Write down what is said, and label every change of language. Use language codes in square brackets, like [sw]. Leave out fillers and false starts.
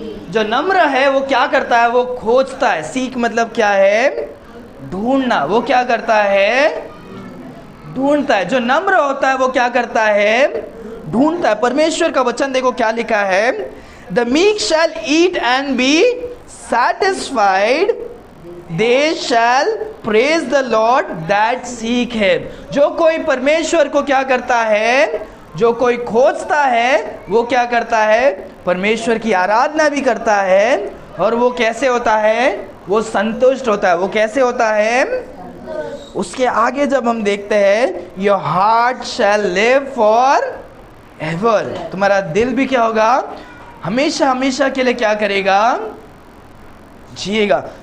[hi] जो नम्र है वो क्या करता है, वो खोजता है। सीक मतलब क्या है, ढूंढना। वो क्या करता है, ढूंढता है। जो नम्र होता है वो क्या करता है, ढूंढता है। परमेश्वर का वचन देखो क्या लिखा है, [en] The meek shall eat and be satisfied, they shall praise the Lord that seek him. [hi] जो कोई परमेश्वर को क्या करता है, जो कोई खोजता है, वो क्या करता है, परमेश्वर की आराधना भी करता है। और वो कैसे होता है, वो संतुष्ट होता है। वो कैसे होता है, उसके आगे जब हम देखते हैं, [en] your heart shall live for ever, [hi] तुम्हारा दिल भी क्या होगा, हमेशा हमेशा के लिए क्या करेगा, जिएगा।